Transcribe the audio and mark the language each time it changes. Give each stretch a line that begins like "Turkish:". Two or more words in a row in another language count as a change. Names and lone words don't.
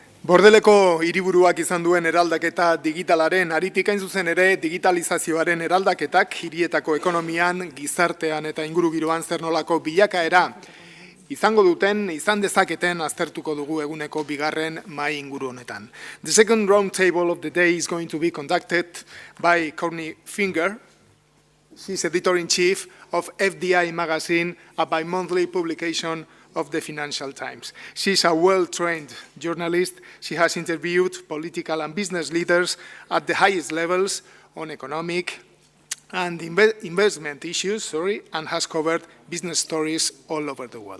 Basque: Bordeleko hiriburuak izan duen eraldaketa digitalaren aritik hain zuzen ere digitalizazioaren eraldaketak hirietako ekonomian, gizartean eta ingurugiroan zer nolako bilakaera izango duten, izan dezaketen aztertuko dugu eguneko bigarren mahai inguru honetan.
English: The second round table of the day is going to be conducted by Courtney Finger. She's editor-in-chief of FDI magazine, a bi-monthly publication of the Financial Times. She's a well-trained journalist. She has interviewed political and business leaders at the highest levels on economic and investment issues, and has covered business stories all over the world.